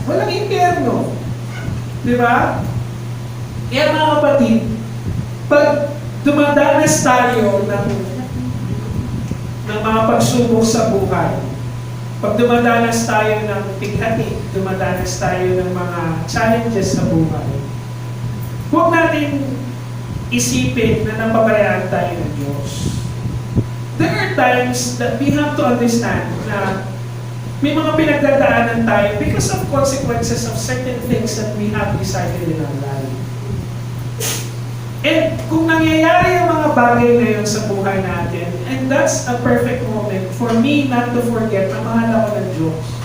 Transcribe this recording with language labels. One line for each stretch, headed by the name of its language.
Filipino: Walang impyerno. Di ba? Kaya mga kapatid, pag dumadanas tayo ng mga pagsubok sa buhay, pag dumadanas tayo ng tighati, dumadanas tayo ng mga challenges sa buhay, huwag natin isipin na napabayaan tayo ng Diyos.
English: There are times that we have to understand
Filipino: na may mga pinagdadaanan tayo
English: because of consequences of certain things that we have decided in our life.
Filipino: And kung nangyayari ang mga bagay na yun sa buhay natin,
English: and that's a perfect moment for me not to forget
Filipino: na mahal ako ng Diyos.